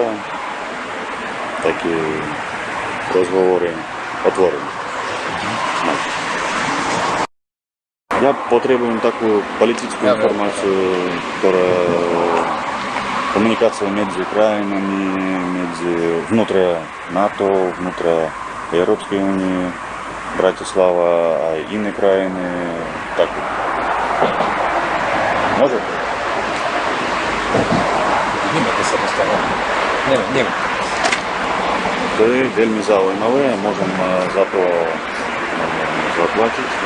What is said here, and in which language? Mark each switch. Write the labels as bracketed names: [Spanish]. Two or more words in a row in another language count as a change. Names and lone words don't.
[Slovak] Také rozhovory otvorené. Ja potrebujem takú politickú informáciu, ktorá komunikácia medzi krajinami, [Russian] внутри НАТО, внутри [Slovak] Európskej únie, Bratislava aj iné krajiny. Tak. Môže? Neviem, kde sa dostaneme. Neviem. To je veľmi zaujímavé, môžem za to zaplatiť.